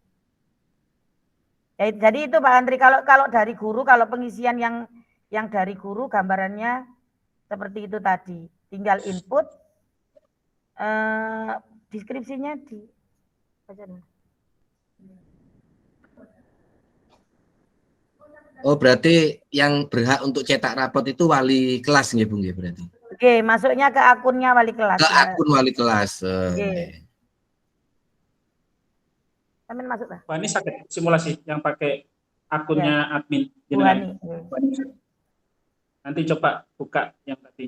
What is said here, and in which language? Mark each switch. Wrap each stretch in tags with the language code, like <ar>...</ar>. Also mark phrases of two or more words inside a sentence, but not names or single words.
<id>Ya, jadi itu Pak Andri, kalau dari guru, kalau pengisian yang dari guru gambarannya seperti itu tadi. Tinggal input deskripsinya di baca dulu. Oh, berarti yang berhak untuk cetak rapot itu wali kelas nggih Bu nggih berarti. Oke, masuknya ke akunnya wali kelas. Ke akun wali kelas. Oke. Amin masuk lah. Wah, ini sakit simulasi yang pakai akunnya admin. Bu Hani. Nanti coba buka yang tadi.</id>